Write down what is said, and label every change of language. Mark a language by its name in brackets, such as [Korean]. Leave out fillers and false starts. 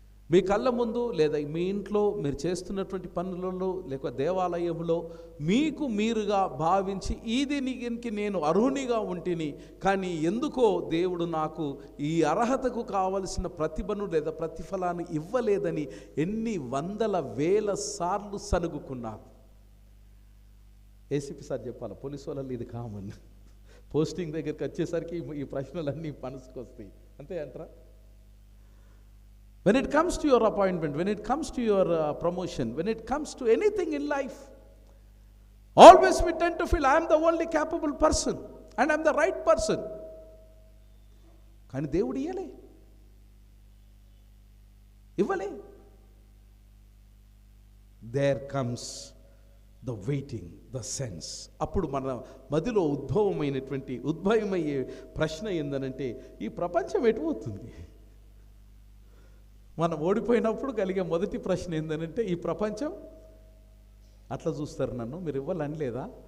[Telugu] మీ కళ్ళ ముందు లేదా మీ ఇంట్లో మీరు చేస్తున్నటువంటి పనులలో లేక దేవాలయంలో మీకు మీరుగా భావించి దీనికి నేను అర్హునిగా ఉంటిని, కానీ ఎందుకో దేవుడు నాకు ఈ అర్హతకు కావలసిన ప్రతిభను లేదా ప్రతిఫలాన్ని ఇవ్వలేదని ఎన్ని వందల వేల సార్లు సనుగుకున్నారు. ఏసీపీ సార్ చెప్పాలి, పోలీసు వాళ్ళలో ఇది కామన్. పోస్టింగ్ దగ్గరికి వచ్చేసరికి ఈ ప్రశ్నలన్నీ మనసుకొస్తాయి, అంతే అంటారా? [English] When it comes to your appointment, when it comes to your promotion, when it comes to anything in life, always we tend to feel I am the only capable person and I am the right person. [Telugu] కానీ దేవుడు ఇవ్వలే. [English] There comes the waiting, the sense. [Telugu] అప్పుడు మన మదిలో ఉద్భవమయ్యే ప్రశ్న ఏందనంటే, ఈ ప్రపంచం ఎటుపోతుంది? మనం ఓడిపోయినప్పుడు కలిగే మొదటి ప్రశ్న ఏంటంటే, ఈ ప్రపంచం అట్లా చూస్తారు నన్ను, మీరు ఇవ్వాలనలేదా?